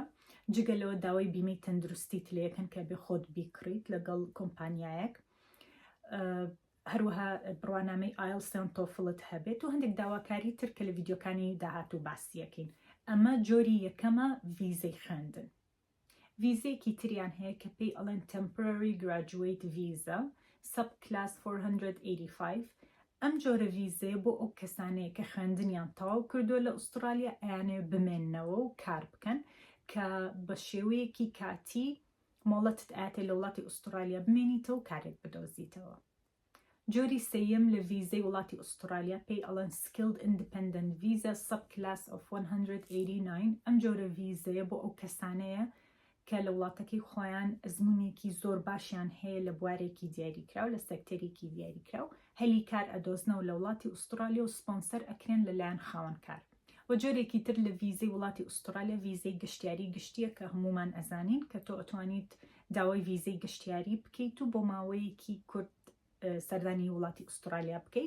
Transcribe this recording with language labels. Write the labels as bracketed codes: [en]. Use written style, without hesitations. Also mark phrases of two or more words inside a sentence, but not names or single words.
[ckb] جگە لەوە داوای بیمەی تەندروستیت لێ یەکەن کە بێ خۆت بیکڕیت لەگەڵ کۆمپانیایەک، هەروەها بڕوانامەی ئایلتس تۆفڵت هەبێت و هەندێک داواکاری تر کە لە ڤیدیۆکانی داهاتوو باسیەکەین. ئەمە جۆری یەکەمە ڤیزەی خوێندن. ڤیزەیەکی تریان هەیە کە پێی ئەڵێن [en] temporary graduate visa sub class 485. [ckb] ئەم جۆرە ڤیزەیە بۆ ئەو کەسانەیە کە خوێندنیان تەواو کردووە لە ئوسترالیا ئەیانێ بمێننەوە و کار بکەن کە بە شێوەیەکی کاتی مۆڵەتت ئاەتێ لە وڵاتی ئوسترالیا بمێنیتەوە و کارێک بدۆزیتەوە. جۆری سەیەم لە ڤیزەی وڵاتی ئوسترالیا پێی ئەڵێن [en] skilled independent visa sub class of 189. [ckb] ئەم جۆرە ڤیزەیە بۆ ئەو کەسانەیە کە لە وڵاتەکەی خۆیان ئەزمونێکی زۆر باشیان هەیە لە بوارێکی دیاریکراو، لە سێکتەرێکی دیاریکراو، هەلی کار ئەدۆزنەوە لە وڵاتی ئوسترالیا و سپۆنسەر ئەکرێن لەلایەن خاوەنکار. و جۆرێکی تر لە ڤیزەی وڵاتی ئوسترالیا ڤیزەی گەشتیاری گشتیە کە هەمومان ئەزانین کە تۆ ئەتوانیت داوای ڤیزەی گەشتیاری بکەیت و بۆ ماوەیەکی کورت سەردانی وڵاتی ئوسترالیا بکەیت.